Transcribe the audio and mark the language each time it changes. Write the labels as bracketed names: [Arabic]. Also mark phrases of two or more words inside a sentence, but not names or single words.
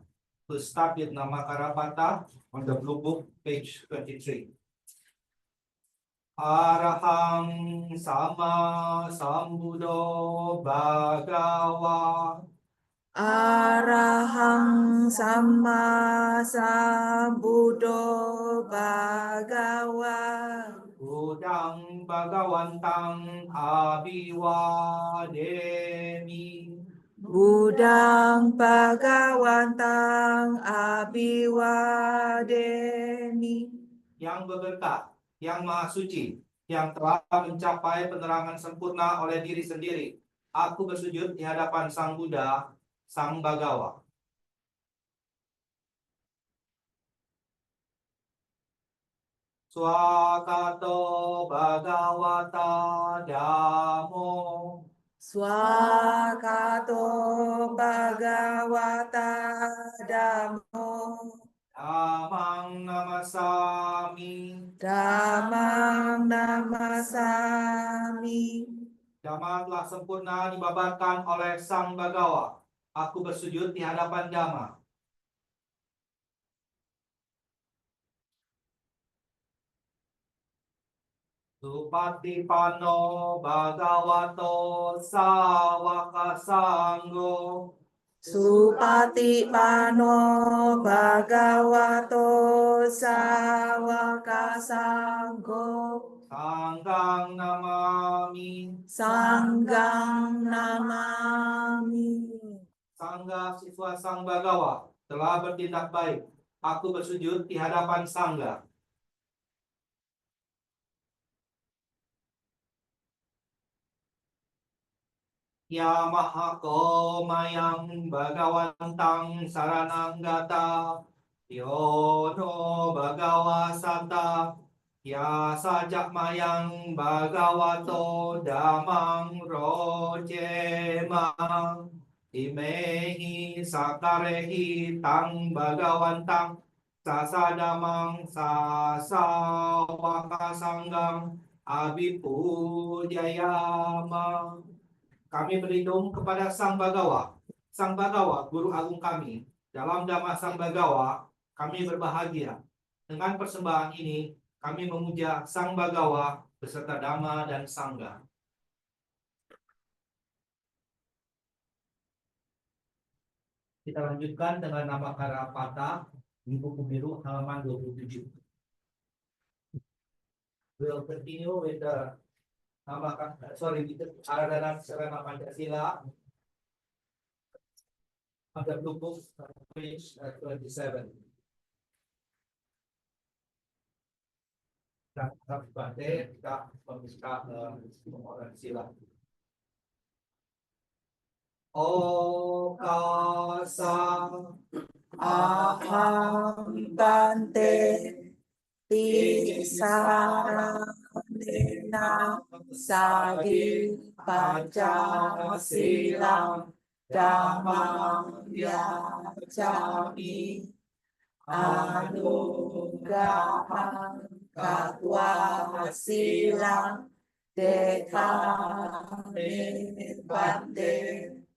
[English] To start with nama Karapata on the blue book page 23. [Pali] Arahang sama sambuddho bhagawa. Arahang sama sambuddho bhagawa. Budang bhagawantang abiwademi. Budang bhagawantang abiwademi. [Indonesian] Yang berberkah, yang maha suci, yang telah mencapai penerangan sempurna oleh diri sendiri. Aku bersujud di hadapan Sang Buddha, Sang Bhagawa. [Pali] Swakato Bhagavata Dhammo. Swakato bhagavata dhammo. Dhammang namasami. Dhammang namasami. [Indonesian] Dhamma telah sempurna dibabarkan oleh Sang Bhagawa. Aku bersujud di hadapan Dhamma. [Pali] Supatipano Bhagavato Sawaka Sanggo. Supatipano bhagavato sawaka sanggo. Sanggang namami. Sanggang namami. [Indonesian] Sangga siswa Sang Bhagawa telah bertindak baik. Aku bersujud di hadapan Sangga. [Pali] Ya Mahako Mayang Bhagawantang Sarananggata. Yono Bhagawa Santa. Ya sajak mayang Bhagavato Dhammang Rojemang. Imehi sakarehi tang Bhagawantang. Sasadamang sasawaka sanggang. Abipujayama. [Indonesian] Kami berlindung kepada Sang Bhagawa. Sang Bhagawa, Guru Agung kami. Dalam Dhamma Sang Bhagawa, kami berbahagia. Dengan persembahan ini, kami memuja Sang Bhagawa beserta Dhamma dan Sangha. Kita lanjutkan dengan nama Karapata di buku biru halaman 27. [English] We'll continue with the Aradhana Sarana Pancasila on the blue book page 27. [Indonesian] Dan Bhante kita membuka pengoran sila. [Pali] Okasa Aham Bhante Tisaranena Sadi Pancasila Dhammang yacami Anugraham Katwa Silang Dekame Bante